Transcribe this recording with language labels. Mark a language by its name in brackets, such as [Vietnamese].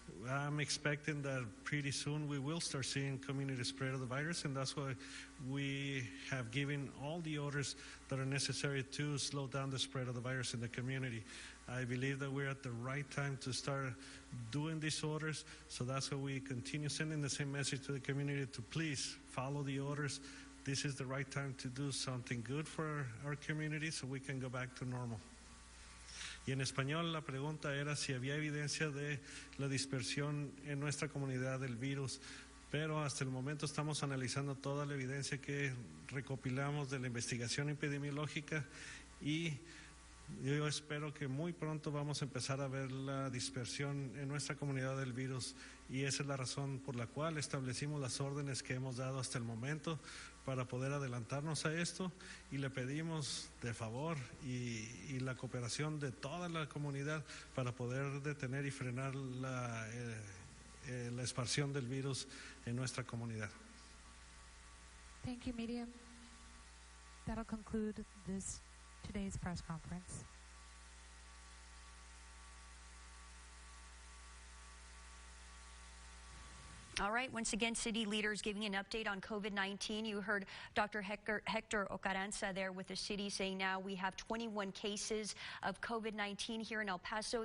[English] I'm expecting that pretty soon we will start seeing community spread of the virus, and that's why we have given all the orders that are necessary to slow down the spread of the virus in the community. I believe that we're at the right time to start doing these orders, so that's why we continue sending the same message to the community to please follow the orders. This is the right time to do something good for our community so we can go back to normal. [Spanish] Y en español la pregunta era si había evidencia de la dispersión en nuestra comunidad del virus, pero hasta el momento estamos analizando toda la evidencia que recopilamos de la investigación epidemiológica, y yo espero que muy pronto vamos a empezar a ver la dispersión en nuestra comunidad del virus, y esa es la razón por la cual establecimos las órdenes que hemos dado hasta el momento para poder adelantarnos a esto, y le pedimos de favor y la cooperación de toda la comunidad para poder detener y frenar la expansión del virus en nuestra comunidad. [English] Thank you, Miriam. That'll conclude today's press conference. All right, once again, city leaders giving an update on COVID-19. You heard Dr. Hector Ocaranza there with the city saying now we have 21 cases of COVID-19 here in El Paso.